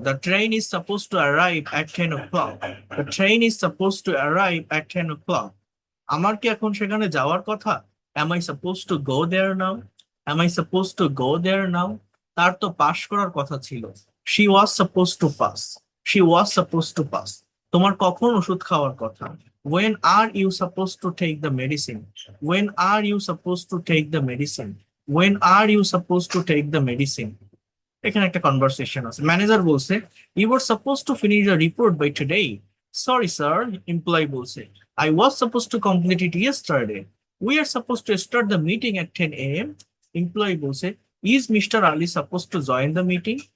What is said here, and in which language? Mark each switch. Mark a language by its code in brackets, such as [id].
[en] The train is suppose to arrive at 10 o'clock। The train is suppose to arrive at 10 o'clock। [bn] আমার কি এখন সেখানে যাওয়ার কথা? [en] Am I suppose to go there now? Am I suppose to go there now? [bn] তার তো পাশ করার কথা ছিল। [en] She was suppose to pass. She was suppose to pass. [bn] তোমার কখন ওষুধ খাওয়ার কথা? [en] When are you supposed to take the medicine? When are you supposed to take the medicine? When are you supposed to take the medicine? [bn] এখানে একটা conversation আছে। Manager বলছে [en] You were suppose to finish the report by today. Sorry sir, [bn] employee বলছে [en] I was suppose to complete it yesterday. We are suppose to start the meeting at 10 AM। [bn] Employee বলছে [en] Is mister Ali suppose to join the meeting?